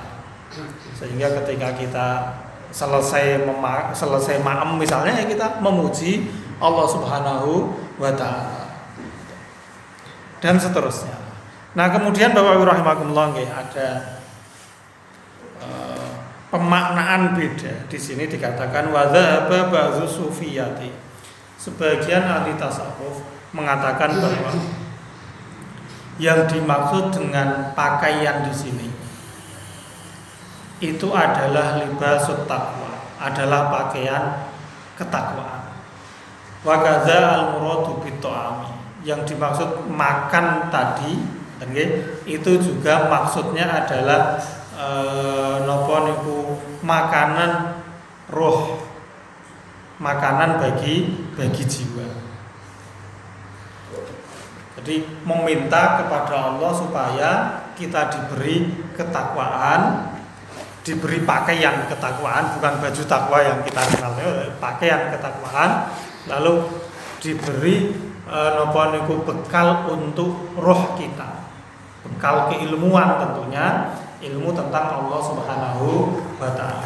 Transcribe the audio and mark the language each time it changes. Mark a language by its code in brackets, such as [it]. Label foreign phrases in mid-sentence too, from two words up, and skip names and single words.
[id] Sehingga ketika kita selesai maem misalnya ya kita memuji Allah [ar] سبحانه وتعالى [id] dan seterusnya. Nah, kemudian Bapak Ibu rahimakumullah ada pemaknaan beda. Di sini dikatakan [ar] وذهب بعض الصوفية. [id] Sebagian ahli tasawuf mengatakan bahwa yang dimaksud dengan pakaian di sini itu adalah [ar] لباس التقوى, [id] adalah pakaian ketakwaan. [ar] وكذا المراد بالطعام, [id] yang dimaksud makan tadi, itu juga maksudnya adalah makanan roh, makanan bagi jiwa. Jadi meminta kepada Allah supaya kita diberi ketakwaan, diberi pakaian ketakwaan, bukan baju takwa yang kita kenal, pakaian ketakwaan, lalu diberi bekal untuk roh kita, bekal keilmuan tentunya, ilmu tentang Allah [ar] سبحانه وتعالى.